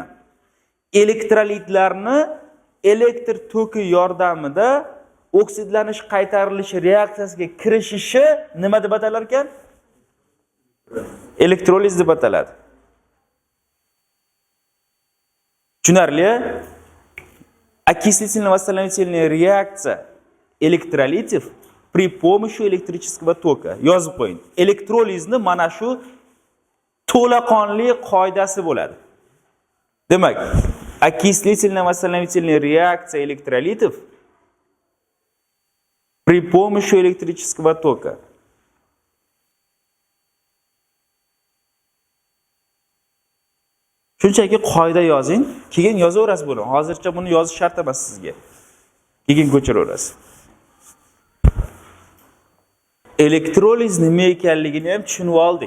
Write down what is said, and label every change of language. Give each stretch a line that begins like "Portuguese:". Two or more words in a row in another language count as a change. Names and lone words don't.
Uzbek: Elektrolitlarni elektr toki yordamida oksidlanish qaytarilish reaksiyasiga kirishishi nima deb atalar ekan? Elektroliz deb ataladi. Tushunarli?
Russian: Окислительно-восстановительная реакция электролитов при помощи электрического тока.
Uzbek: Yozib qo'ying. Elektrolizni mana shu to'laqonli qoidasi bo'ladi. Demak,
Russian: окислительно-восстановительная реакция электролитов при помощи электрического тока.
Uzbek: Shunchaki qoida yozing, keyin yozaverasiz buni. Hozircha buni yozish shart emas sizga. Keyin ko'chiraverasiz. Elektroliz nima ekanligini ham tushunib oldik.